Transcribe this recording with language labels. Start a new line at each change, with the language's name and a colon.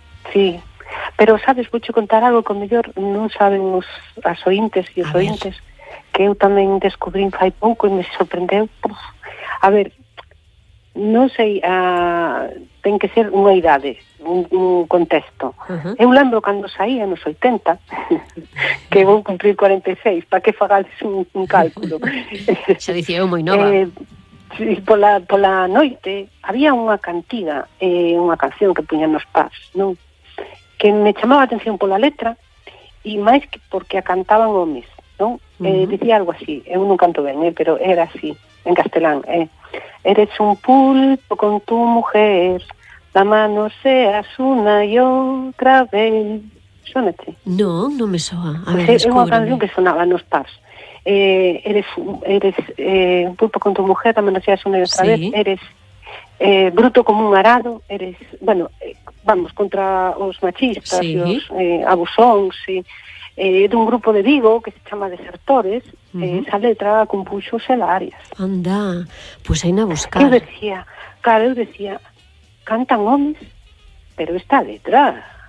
Galician: Sí, pero sabes, vouche contar algo que mellor non saben as ointes e os ointes, que eu tamén descubrín fai pouco e me sorprendeu. A ver, non sei, ten que ser unha idade, un contexto. Eu lembro cando saía nos 80, que vou cumprir 46, para que fagades un cálculo. Xa dicía eu moi nova. Pola noite había unha cantiga, unha canción que puñan nos pubs, non? Que me chamaba a atención pola letra e máis que porque a cantaban homes, non? Dicía algo así, eu non canto ben, pero era así, en castelán.
Spanish: Eres un pulpo con tu mujer, la mano seas una y otra vez.
Galician: Sónate? Non me soa. A ver, é unha canción que sonaba nos pubs.
Spanish: Eres un pulpo con tu mujer, la mano seas una y otra vez. Eres bruto como un arado.
Galician: Eres, vamos, contra os machistas e os abusóns dun grupo de Vigo que se chama Desertores. Esa letra compuxo Xela Arias. Anda, pois hai na buscar. Eu decía, cantan homes, pero esta letra